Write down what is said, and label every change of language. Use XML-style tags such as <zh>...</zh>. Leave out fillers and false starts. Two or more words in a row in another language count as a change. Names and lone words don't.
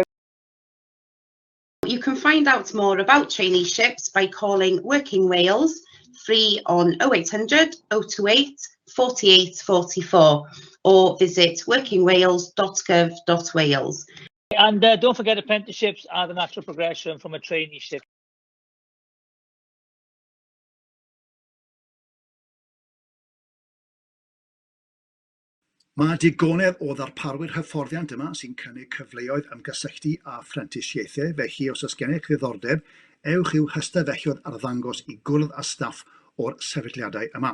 <en>You can find out more about traineeships by calling Working Wales free on 0800 028 48 44 or visit workingwales.gov.wales. And don't forget, apprenticeships are the natural progression from a traineeship.</en> <cy>Mae digonedd o ddarparwyr hyfforddiant yma sy'n cynnig cyfleoedd ymgysylltu a phrentisiaethau, felly os oes gennych ddiddordeb, ewch i'w hystafelliodd ar ddangos i gwrdd â staff o'r sefydliadau yma.</cy>